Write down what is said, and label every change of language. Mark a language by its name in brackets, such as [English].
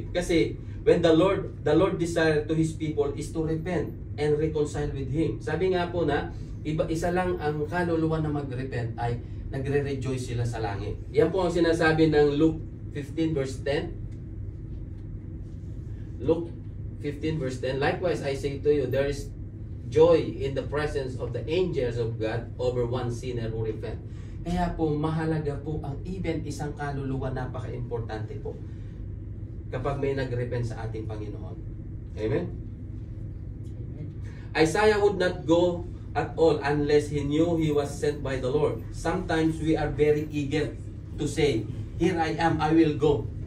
[English] Kasi when the Lord desire to His people is to repent and reconcile with Him. [Filipino] Sabi nga po na, isa lang ang kaluluwa na mag-repent ay nagre-rejoice sila sa langit. Yan po ang sinasabi ng Luke 15 verse 10. [English] Luke 15 verse 10. Likewise, I say to you, there is joy in the presence of the angels of God over one sinner who repent. [Filipino] Kaya po, mahalaga po ang even isang kaluluwa, napaka-importante po kapag may nag-repent sa ating Panginoon. Amen? [English] Isaiah would not go at all unless he knew he was sent by the Lord. Sometimes we are very eager to say, Here I am, I will go.